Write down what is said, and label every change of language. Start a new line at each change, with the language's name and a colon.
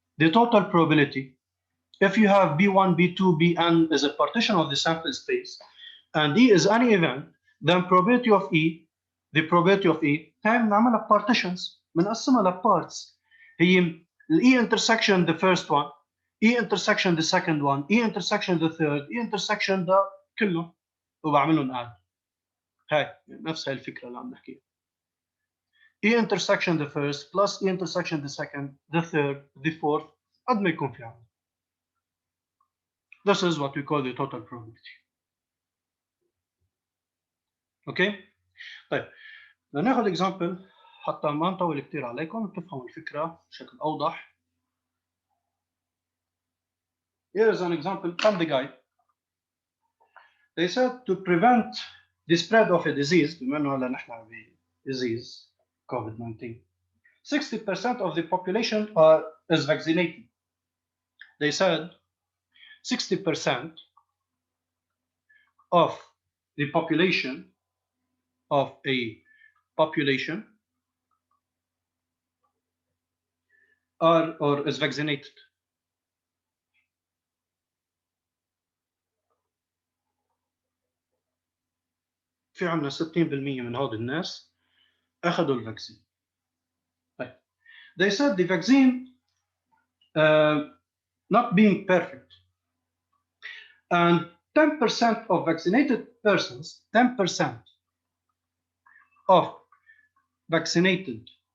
English: The total probability, if you have B1, B2, Bn is a partition of the sample space, and D is any event, then probability of E, the probability of E,
Arabic: هاي بنعملها
English: partitions,
Arabic: بنقسمها لparts.
English: هي E intersection the first one, E intersection the second one, E intersection the third, E intersection
Arabic: ده كله وبعملهم
English: add.
Arabic: هاي نفس هاي الفكرة اللي عم نحكيها.
English: E intersection the first plus E intersection the second, the third, the fourth,
Arabic: قد ما يكون في عندنا.
English: This is what we call the total probability.
Arabic: اوكي؟ طيب لناخذ اكزامبل حتى ما نطول كثير عليكم وتفهموا الفكره بشكل اوضح.
English: Here is an example from the guide. They said to prevent the spread of a disease,
Arabic: بما انه هلا نحن
English: disease COVID-19, 60% of the population is vaccinated. They said 60% of the population of a population are or is vaccinated.
Arabic: في عندنا 60% من هؤلاء الناس أخذوا الفاكسين. طيب.
English: They said the vaccine not being perfect, and 10% of vaccinated persons, 10% of vaccinated